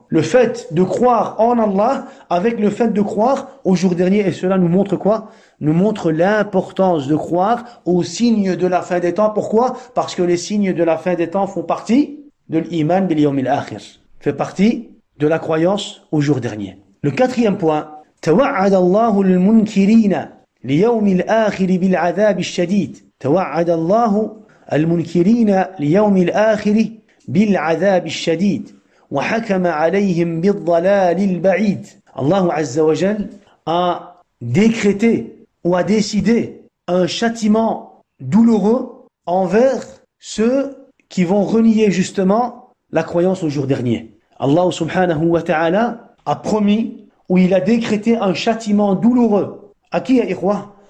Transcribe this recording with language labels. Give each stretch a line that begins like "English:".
French: Le fait de croire en Allah avec le fait de croire au jour dernier. Et cela nous montre quoi? Nous montre l'importance de croire aux signes de la fin des temps. Pourquoi? Parce que les signes de la fin des temps font partie de l'
Arabic: iman bil yawmil akhir.
French: Fait partie de la croyance au jour dernier. Le quatrième point.
Arabic: توعد الله المنكرين ليوم الآخر بالعذاب الشديد. توعد الله المنكرين ليوم الآخر بالعذاب الشديد وحكم عليهم بالضلال البعيد.
French: Allah Azza wa Jal a décrété ou a décidé un châtiment douloureux envers ceux qui vont renier justement la croyance au jour dernier. Allah subhanahu wa ta'ala a promis ou il a décrété un châtiment douloureux. À qui, ya ikhwa?